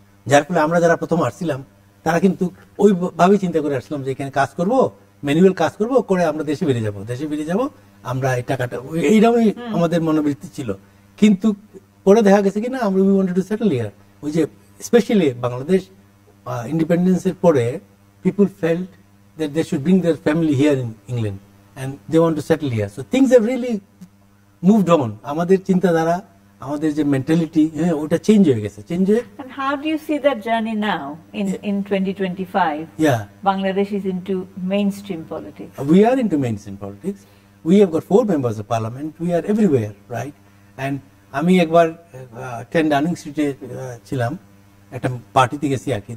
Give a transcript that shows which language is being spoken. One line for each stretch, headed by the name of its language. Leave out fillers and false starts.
Bangla: যার ফলে আমরা যারা প্রথম আসছিলাম তারা কিন্তু ওইভাবেই চিন্তা করে আসলাম যে এখানে কাজ করব, ম্যানুয়াল কাজ করব, করে আমরা দেশে বেরিয়ে যাব, আমরা এই টাকাটা, এইরকমই আমাদের মনোবৃত্তি ছিল। কিন্তু পরে দেখা গেছে কি না, আমরা
English: We wanted to settle here.
Bangla: ওই যে স্পেশালি বাংলাদেশ ইন্ডিপেন্ডেন্সের পরে
English: People felt that they should bring their family here in England, and they want to settle here. So things have really moved on.
Bangla: আমাদের চিন্তাধারা, আমাদের যে মেন্টালিটি, ওটা চেঞ্জ হয়ে গেছে, চেঞ্জ হয়ে।
English: And how do you see that journey now in 2025? Yeah, Bangladesh is into mainstream politics. We are into mainstream politics. We have got 4 members of parliament. We are everywhere, right?
Bangla: And আমি একবার 10 Downing Street ছিলাম, একটা পার্টিতে গেছি আর কি।